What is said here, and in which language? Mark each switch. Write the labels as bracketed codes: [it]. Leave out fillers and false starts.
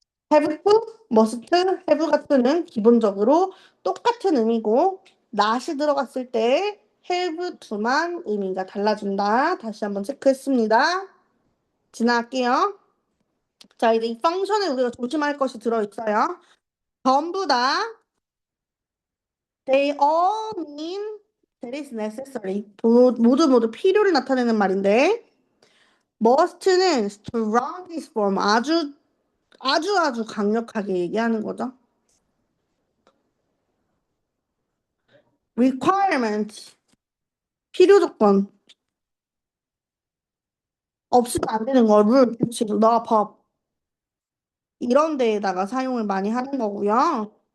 [ko] have to, must, have to는 기본적으로 똑같은 의미고 not이 들어갔을 때 have to만 의미가 달라진다. 다시 한번 체크했습니다. 지나갈게요. 자, 이제 이 펑션에 우리가 조심할 것이 들어있어요. 전부 다 [en] they all mean that is necessary. [ko] 모두 필요를 나타내는 말인데 must는 strongest form 아주 강력하게 얘기하는 거죠. requirement 필요 조건 없으면 안 되는 거 룰, 규칙, 너, 법 이런 데에다가 사용을 많이 하는 거고요.